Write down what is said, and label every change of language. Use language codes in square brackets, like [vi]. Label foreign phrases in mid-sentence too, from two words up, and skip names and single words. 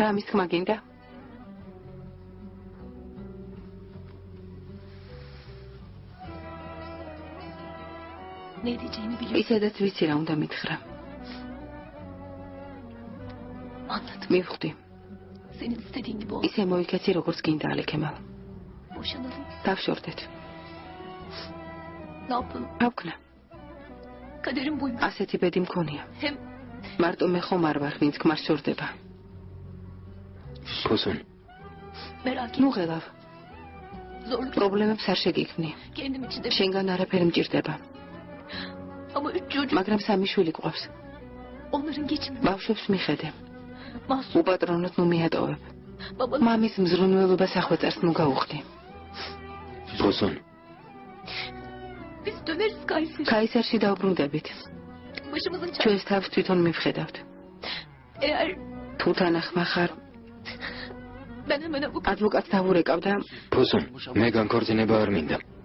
[ka] რა მის ხმა გინდა? [tr] Ne diyeceğimi biliyorum. [ka] ისედაც ვიცი რა უნდა მითხრა. [tr] Anladım. [ka] მივხვდი. [tr] Senin istediğin gibi ol. [ka] ისე მოიქეცი როგორც გინდა ალე ქემალ. [tr] Boşanalım. [ka] დავშორდეთ. [tr] Ne yapalım? [ka] რა ვქნა? [tr] Kaderim buymuş. [ka] ასეთი ბედი მქონია. [tr] Hem [ka] მარტო მე ხომ არ ვარ, ვინც ქმარს შორდება. ფოსონ, [tr] merak [ka] ნუ [tr] etme. [ka] ღელავ. [tr] Zorluk [ka] პრობლემებს არ შეგიქმნი. [tr] kendim için de. [ka] შენგან არაფერი მჭირდება. [tr] Ama 3 çocuk. [ka] მაგრამ სამი შვილი გვყავს. [tr] Onların geçimi. [ka] ბავშვებს მიხედე. [tr] Mahsur. [ka] უპატრონოთ ნუ მიატოვებ. [tr] Babanın. [ka] მამის მზრუნველობას ახვეწარს ნუ გაუხდი. ფოსონ, [tr] Biz döneriz Kayseri. [ka] ქაისერში დავბრუნდებით. [tr] Başımızın çaresine. [ka] ჩვენს თავს თვითონ მივხედავთ. [tr] Eğer [ka] თუ თანახმა ხარ, [tr] ben hemen avukatım. [ka] ადვოკატს დავურეკავ და ფოსონ, მე განქორწინება არ მინდა.